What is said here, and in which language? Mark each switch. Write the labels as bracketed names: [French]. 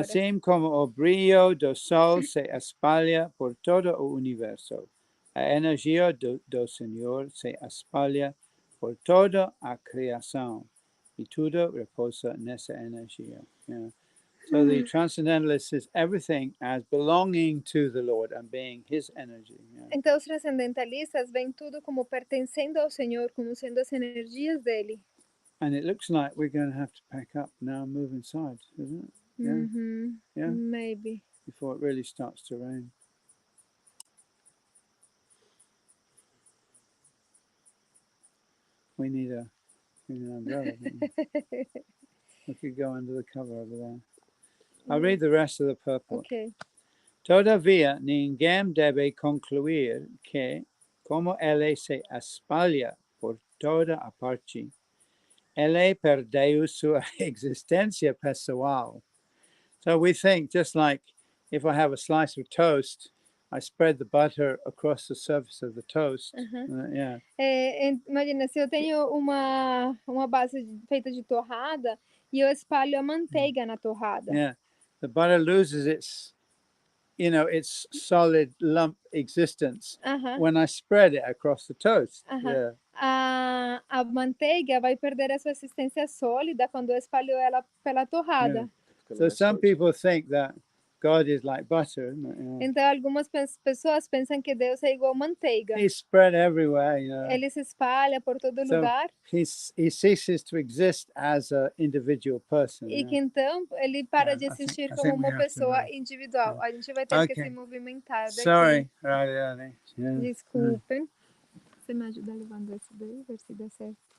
[Portuguese] Assim como o brilho do sol se espalha por todo o universo, a energia do Senhor se espalha por toda a criação e tudo repousa nessa energia. [English] So the transcendentalist sees everything as belonging to the Lord and being His energy. [Portuguese] Então os transcendentalistas veem tudo como pertencendo ao Senhor, como sendo as energias dele. [English] And it looks like we're going to have to pack up now and move inside, isn't it? Yeah. Maybe. Before it really starts to rain. We need an umbrella. We could go under the cover over there. I'll read the rest of the purport. Okay. [Portuguese] Todavia, ninguém deve concluir que, como ele se espalha por toda a parte, ele perdeu sua existência pessoal. [English] So we think, just like if I have a slice of toast, I spread the butter across the surface of the toast. [Portuguese] Imagina, se eu tenho uma base feita de torrada e eu espalho a manteiga na torrada. [English] Yeah, the butter loses its solid lump existence when I spread it across the toast. [Portuguese] A manteiga vai perder a sua existência sólida quando eu espalho ela pela torrada. [English] So some people think that God is like butter, isn't it? Yeah. [Portuguese] Então algumas pessoas pensam que Deus é igual manteiga. [English] He's spread everywhere, you know. [Portuguese] Ele se espalha por todo lugar. [English] He ceases to exist as an individual person. [Portuguese] E que então ele para de existir como uma pessoa individual. A gente vai ter que se movimentar daqui. [English] Sorry, right. Yeah. [Portuguese] Desculpem. Você me ajuda levando esse daí, ver se dá certo.